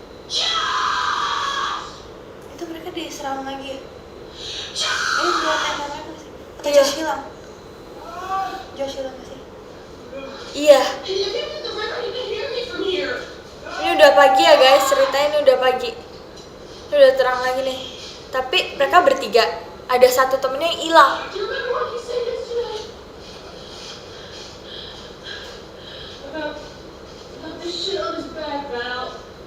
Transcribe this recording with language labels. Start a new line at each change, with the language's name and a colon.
Indonesian: Josh! Itu mereka diserang lagi ya? Ini buat tenda mereka sih? Atau Iya. Josh hilang? Josh hilang gak sih? Iya,
English: If you get to the river, you can hear me from here.
Indonesian: ini udah pagi ya guys, ceritanya ini udah pagi. Ini udah terang lagi nih. Tapi mereka bertiga, ada satu temennya yang hilang.
English: Do you remember what you said yesterday? About this shit on his back, Val.